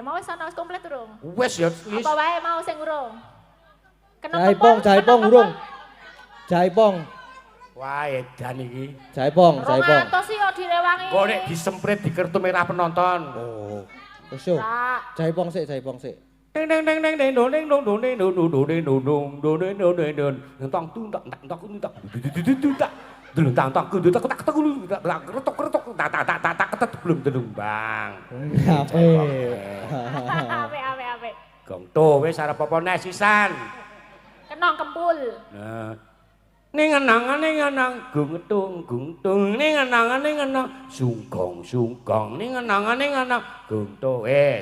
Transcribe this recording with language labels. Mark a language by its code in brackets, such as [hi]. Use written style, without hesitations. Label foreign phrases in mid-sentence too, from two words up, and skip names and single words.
[jv] Mau wis ana komplit urung? Wis ya wis. Apa wae mau sing urung? Jaipong urung. Jaipong. Wah, edan iki. Jaipong. 200 yo direwangi. Kok nek disemprit di kertu merah penonton. Oh. Wis yo. Jaipong sik. Ding ding ding ding ding ding ding ding ding ding ding ding ding ding tong tung tak tak tak tak tak dulu tang tang kudu tak tak tak dulu tak retok retok tak tak tak tak tak belum telung bang. Apik. Gong to wis arep apa neh sisan. Kenong kempul. Nah. Ning ngenang gung tung ning ngenang sungkong ning ngenang gung to wis.